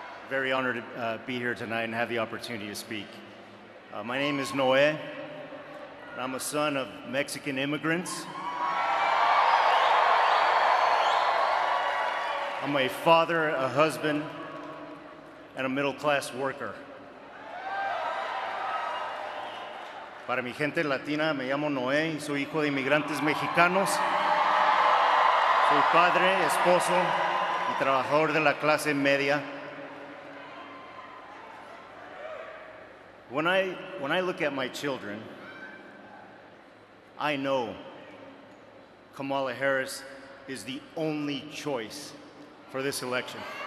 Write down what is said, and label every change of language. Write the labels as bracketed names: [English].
[English] Very honored to be here tonight and have the opportunity to speak. My name is Noe, and I'm a son of Mexican immigrants. I'm a father, a husband, and a middle-class worker. [Spanish] Para mi gente latina, me llamo Noé y soy hijo de inmigrantes mexicanos. Soy padre, esposo y trabajador de la clase media. [English] When I look at my children, I know Kamala Harris is the only choice for this election.